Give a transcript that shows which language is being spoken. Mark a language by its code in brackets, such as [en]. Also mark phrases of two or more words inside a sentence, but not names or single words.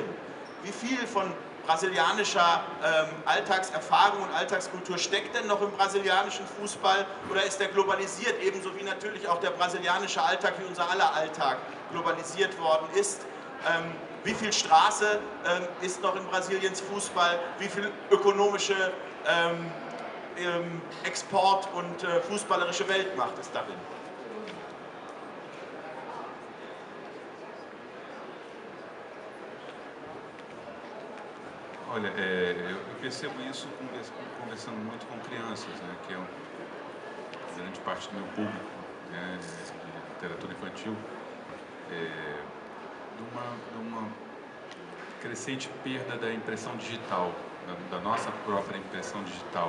[de] Wie viel von brasilianischer Alltagserfahrung und Alltagskultur steckt denn noch im brasilianischen Fußball oder ist der globalisiert, ebenso wie natürlich auch der brasilianische Alltag, wie unser aller Alltag globalisiert worden ist? Wie viel Straße ist noch in Brasiliens Fußball? Wie viel ökonomische Export- und fußballerische Weltmacht ist darin? [pt] Olha, eu percebo isso conversando muito com crianças, né, que é grande parte do meu público, né, de literatura infantil, de uma crescente perda da impressão digital, da nossa própria impressão digital.